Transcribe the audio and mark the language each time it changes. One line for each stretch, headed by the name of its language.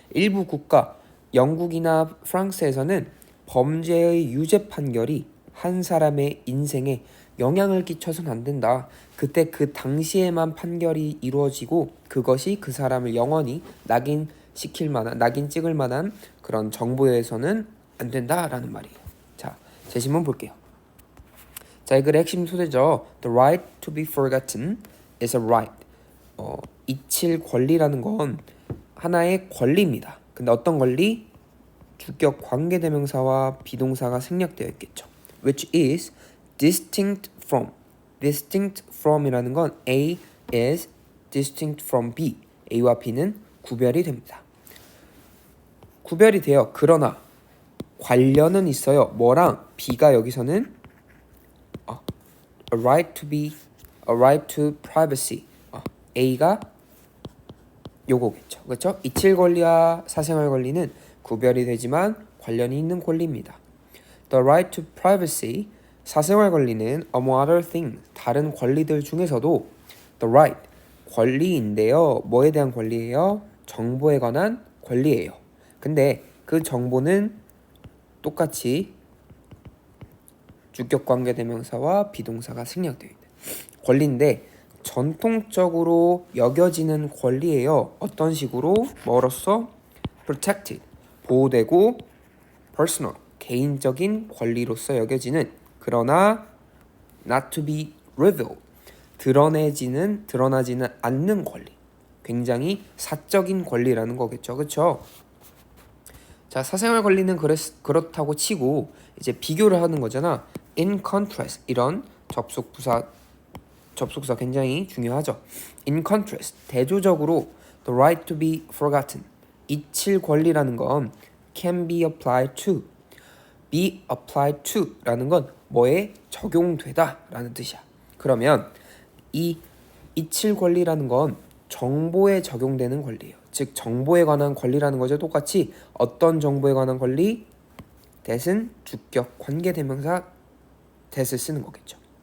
Korean: 일부 국가, 영국이나 프랑스에서는 범죄의 유죄 판결이 한 사람의 인생에 영향을 끼쳐서는 안 된다. 그때 그 당시에만 판결이 이루어지고 그것이 그 사람을 영원히 낙인 찍을 만한 그런 정보에서는 안 된다라는 말이에요. 자, 제시문 볼게요. 자, 이 글의 핵심 소재죠.
English: The right to be forgotten is a right.
Korean: 잊힐 권리라는 건 하나의 권리입니다. 근데 어떤 권리? 주격 관계대명사와 비동사가 생략되어 있겠죠.
English: Which is distinct from. distinct from이라는 건 A is distinct from B.
Korean: A와 B는 구별이 됩니다. 구별이 돼요. 그러나 관련은 있어요. 뭐랑?
English: B가
Korean: 여기서는
English: a right to privacy.
Korean: A가 요거겠죠. 그렇죠? 이칠 권리와 사생활 권리는 구별이 되지만 관련이 있는 권리입니다.
English: The right to privacy,
Korean: 사생활 권리는
English: among other things,
Korean: 다른 권리들 중에서도
English: the right,
Korean: 권리인데요. 뭐에 대한 권리예요? 정보에 관한 권리예요. 근데 그 정보는 똑같이 주격 관계대명사와 비동사가 생략되어 있는 권리인데 전통적으로 여겨지는 권리예요. 어떤 식으로? 뭐로써?
English: protected,
Korean: 보호되고
English: personal,
Korean: 개인적인 권리로서 여겨지는, 그러나
English: not to be revealed,
Korean: 드러나지는 않는 권리. 굉장히 사적인 권리라는 거겠죠. 그렇죠? 자, 사생활 권리는 그렇다고 치고 이제 비교를 하는 거잖아.
English: In contrast,
Korean: 이런 접속사 굉장히 중요하죠.
English: In contrast,
Korean: 대조적으로
English: the right to be forgotten,
Korean: 잊힐 권리라는 건
English: can be applied to. be applied to
Korean: 라는 건 뭐에 적용되다 라는 뜻이야. 그러면 이 잊힐 권리라는 건 정보에 적용되는 권리예요. 즉 정보에 관한 권리라는 거죠. 똑같이 어떤 정보에 관한 권리? that은 주격 관계대명사 that을 쓰는 거겠죠.